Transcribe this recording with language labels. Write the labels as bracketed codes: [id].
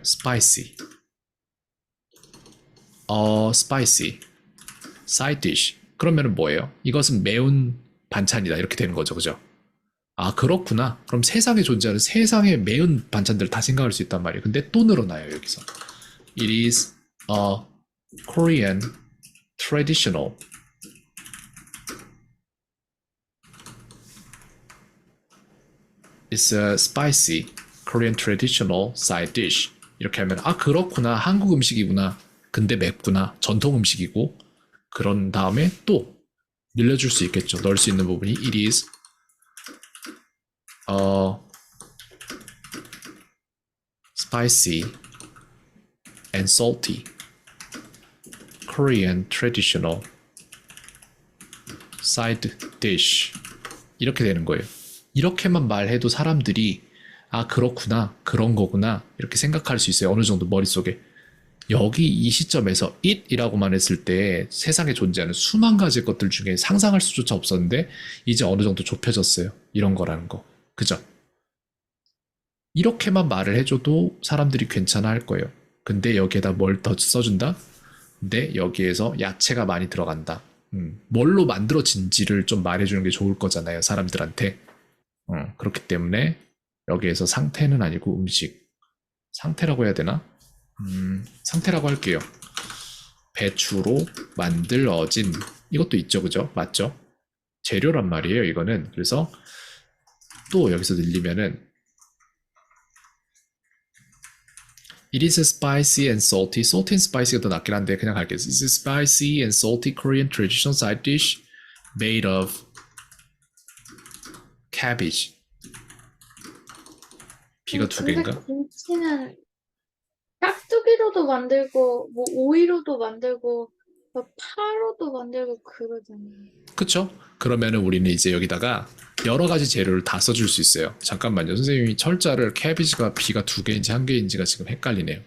[en] spicy. spicy. side dish. [ko] 그러면은 뭐예요? 이것은 매운 반찬이다. 이렇게 되는 거죠. 그죠? 아, 그렇구나. 그럼 세상에 존재하는 세상의 매운 반찬들 다 생각할 수 있단 말이에요. 근데 또 늘어나요, 여기서. [en] It is a Korean traditional. It's a spicy Korean traditional side dish. [ko] 이렇게 하면 아, 그렇구나. 한국 음식이구나. 근데 맵구나. 전통 음식이고. 그런 다음에 또 늘려줄 수 있겠죠. 넣을 수 있는 부분이 [en] it is spicy and salty Korean traditional side dish. [ko] 이렇게 되는 거예요. 이렇게만 말해도 사람들이 아, 그렇구나, 그런 거구나 이렇게 생각할 수 있어요. 어느 정도 머릿속에. 여기 이 시점에서 it이라고만 했을 때 세상에 존재하는 수만 가지 것들 중에 상상할 수조차 없었는데 이제 어느 정도 좁혀졌어요. 이런 거라는 거. 그죠? 이렇게만 말을 해줘도 사람들이 괜찮아 할 거예요. 근데 여기에다 뭘 더 써준다? 근데 여기에서 야채가 많이 들어간다. 뭘로 만들어진지를 좀 말해주는 게 좋을 거잖아요. 사람들한테. 그렇기 때문에 여기에서 상태는 아니고 음식. 상태라고 해야 되나? 상태라고 할게요. 배추로 만들어진. 이것도 있죠, 그죠? 맞죠? 재료란 말이에요, 이거는. 그래서 또 여기서 늘리면은 [en] It is a spicy and salty. Salty and spicy [ko] 가 더 낫긴 한데 그냥 갈게요. [en] It is a spicy and salty Korean traditional side dish made of cabbage. [ko] B가 두 개인가? 근데 김치는 깍두기로도 만들고 뭐 오이로도 만들고 뭐 파로도 만들고 그러잖아요. 그쵸? 그러면은 우리는 이제 여기다가 여러 가지 재료를 다 써줄 수 있어요. 잠깐만요. 선생님이 철자를 캐비지가 B가 두 개인지 한 개인지가 지금 헷갈리네요.